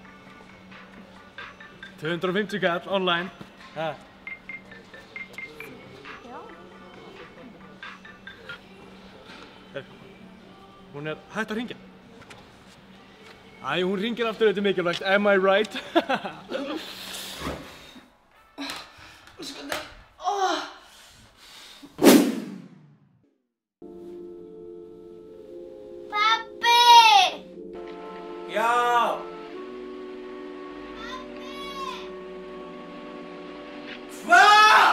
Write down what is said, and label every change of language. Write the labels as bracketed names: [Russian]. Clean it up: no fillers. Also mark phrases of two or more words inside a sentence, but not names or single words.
[Icelandic] 250 kall online. Ha. Hún hætt að hringja. Æ, hún hringir aftur, þetta mikilvægt. [English] Am I right? [Icelandic] Pabbi! Já! Hvað?